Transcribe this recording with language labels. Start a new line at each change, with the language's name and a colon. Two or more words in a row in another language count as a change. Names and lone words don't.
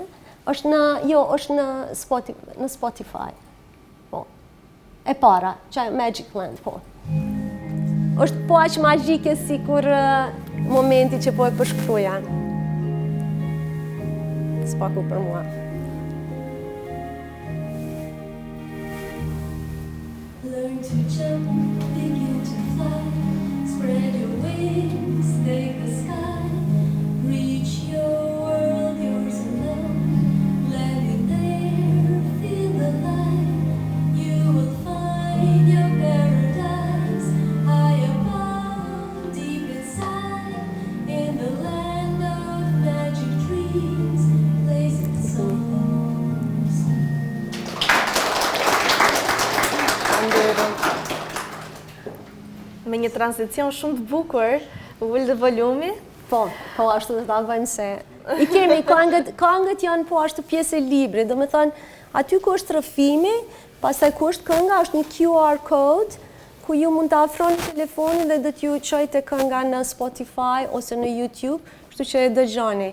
Albanian: Është në Spotify. Po. E para, Magic Land, po. Është po aq magjike sikur momenti që po e përshkruaja. Spaku për mua.
English: Learn to jump, begin to fly. Spread your wings, take the sky. Reach your world, yours alone. Land in there, feel alive. You will find your paradise. High above, deep inside. In the land of magic dreams. Blazing songs.
Albanian: Me një tranzicion shumë të bukur, ullë dhe volumi. Po, ashtu dhe ta bëjmë se... I kemi, këngët janë po ashtu pjesë e libri, do me thënë, aty ku është rrëfimi, pastaj ku është kënga, është një
English: QR code,
Albanian: ku ju mund të afroni telefonin dhe do t'ju çojë te kënga në Spotify ose në YouTube, kështu që e dëgjoni.